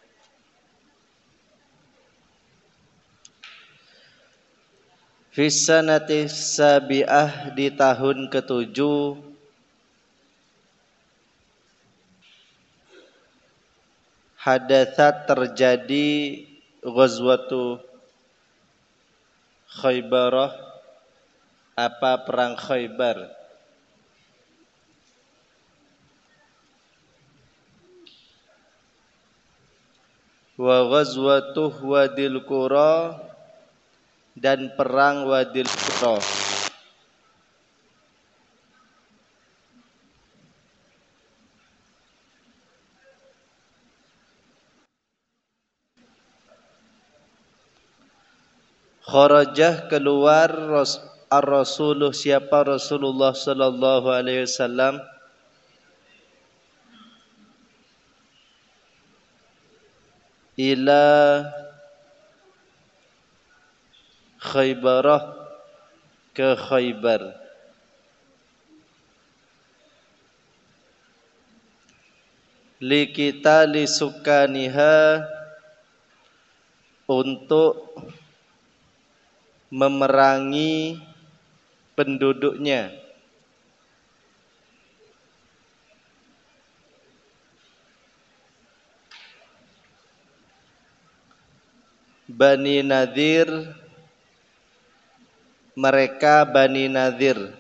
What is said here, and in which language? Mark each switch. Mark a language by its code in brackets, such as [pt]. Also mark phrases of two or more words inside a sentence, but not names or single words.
[ar] في السنة السابعة, [id] di tahun ke-7 hadatsat, terjadi [ar] غزوة خيبر, [id] perang Khaybar. [ar] وغزوة وادي القرى, [id] dan perang Wadil Qura. [ar] Kharajah, keluar ar-rasuluh, siapa رسول الله صلى الله عليه وسلم, إلى خيبر, ke Khaybar. لقتال سكانها, [id] untuk memerangi penduduknya. Bani Nadir, mereka Bani Nadir.